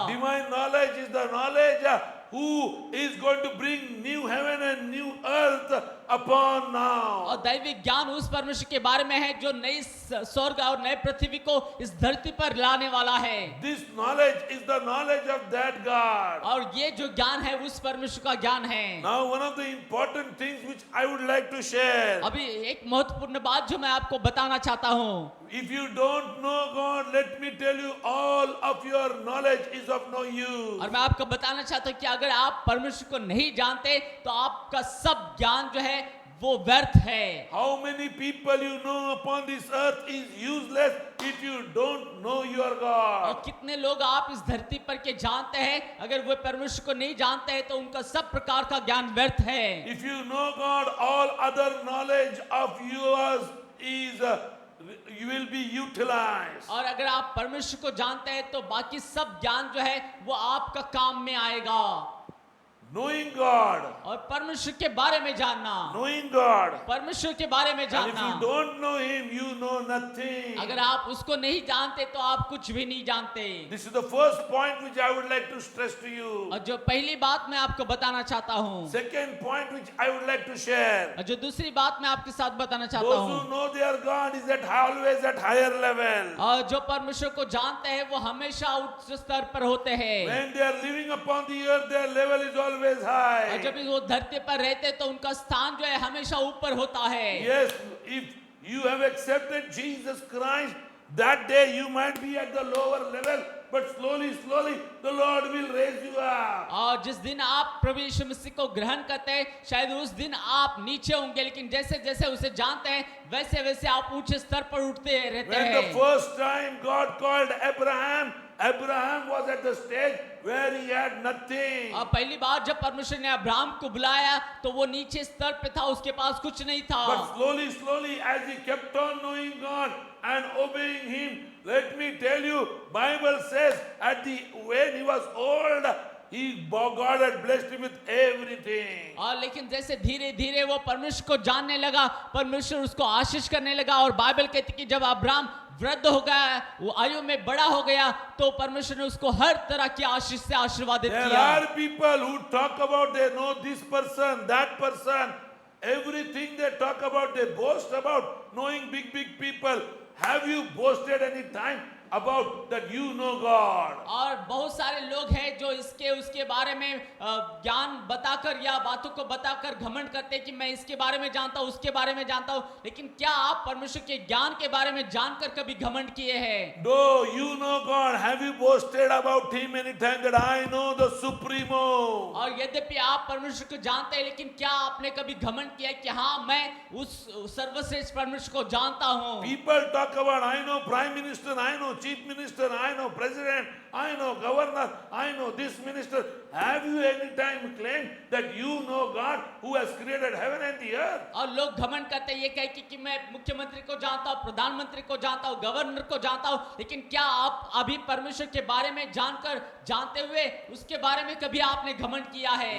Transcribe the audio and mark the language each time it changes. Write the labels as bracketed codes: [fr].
[en] Divine knowledge is the knowledge who is going to bring new heaven and new earth upon now. [hi] और दैविक ज्ञान उस परमेश्वर के बारे में है जो नई स्वर्ग और नए पृथ्वी को इस धरती पर लाने वाला है। [en] This knowledge is the knowledge of that God. [hi] और ये जो ज्ञान है उस परमेश्वर का ज्ञान है। [en] Now one of the important things which I would like to share. [hi] अभी एक महत्वपूर्ण बात जो मैं आपको बताना चाहता हूँ, [en] If you don't know God, let me tell you, all of your knowledge is of no use. [hi] और मैं आपको बताना चाहता हूँ कि अगर आप परमेश्वर को नहीं जानते तो आपका सब ज्ञान जो है वो व्यर्थ है। [en] How many people you know upon this earth is useless if you don't know your [hi] और [en] God. [hi] कितने लोग आप इस धरती पर के जानते हैं, अगर वो परमेश्वर को नहीं जानते हैं तो उनका सब प्रकार का ज्ञान व्यर्थ है। [en] If you know God, all other knowledge of yours is you will be utilized. [hi] और अगर आप परमेश्वर को जानते हैं तो बाकी सब ज्ञान जो है वो आपका काम में आएगा। [en] Knowing God, [hi] और परमेश्वर के बारे में जानना, [en] knowing God. [hi] परमेश्वर के बारे में [en] And if [hi] जानना। [en] you don't know Him, you know nothing. [hi] अगर आप उसको नहीं जानते तो आप कुछ भी नहीं जानते। [en] This is the first point which I would like to stress to you. [hi] और जो पहली बात मैं आपको बताना चाहता हूँ, [en] Second point which I would like to share. [hi] और जो दूसरी बात मैं आपके साथ बताना चाहता [en] Those [hi] हूँ, [en] who know their God is always at higher level. [hi] और जो परमेश्वर को जानते हैं वो हमेशा उच्च स्तर पर होते हैं। [en] When they are living upon the earth, their level is always [hi] और [en] high. [hi] जब वो धरती पर रहते तो उनका स्थान जो है हमेशा ऊपर होता है। [en] Yes, if you have accepted Jesus Christ, that day you might be at the lower level, but slowly, the Lord will raise you up. [hi] और जिस दिन आप प्रभु यीशु मसीह को ग्रहण करते हैं शायद उस दिन आप नीचे होंगे, लेकिन जैसे जैसे उसे जानते हैं वैसे वैसे आप ऊंचे स्तर पर उठते रहते [en] When the [hi] हैं। [en] first time God called Abraham, Abraham was at the stage where he had nothing. [hi] और पहली बार जब परमेश्वर ने अब्राहम को बुलाया तो वो नीचे स्तर पे था, उसके पास कुछ नहीं था। [en] But slowly, as he kept on knowing God and obeying Him, let me tell you, Bible says when he was old, God had blessed him with everything. [hi] और लेकिन जैसे धीरे धीरे वो परमेश्वर को जानने लगा, परमेश्वर उसको आशीष करने लगा, और बाइबल कहती कि जब अब्राहम वृद्ध हो गया, वो आयु में बड़ा हो गया, तो परमेश्वर ने उसको हर तरह की आशीष से आशीर्वादित [en] There [hi] किया। [en] are people who talk about they know this person, that person, everything they talk about, they boast about knowing big people. Have you boasted any time about that you know God? [hi] और बहुत सारे लोग हैं जो इसके उसके बारे में ज्ञान बताकर या बातों को बताकर घमंड करते हैं कि मैं इसके बारे में जानता हूँ, उसके बारे में जानता हूँ, लेकिन क्या आप परमेश्वर के ज्ञान के बारे में जानकर कभी घमंड किए हैं? [en] Though you know God, have you boasted about Him any time that I know the Supremo? [hi] और यद्यपि आप परमेश्वर को जानते हैं, लेकिन क्या आपने कभी घमंड किया कि हाँ मैं उस सर्वश्रेष्ठ परमेश्वर को जानता हूँ? [en] People talk about I know Prime Minister, I know chief minister, I know president, I know governor, I know this minister. Have you any time claimed that you know God who has created heaven and the earth? [hi] और लोग घमंड करते हैं ये कह के कि मैं मुख्यमंत्री को जानता हूँ, प्रधानमंत्री को जानता हूँ, गवर्नर को जानता हूँ, लेकिन क्या आप अभी परमेश्वर के बारे में जानते हुए उसके बारे में कभी आपने घमंड किया है?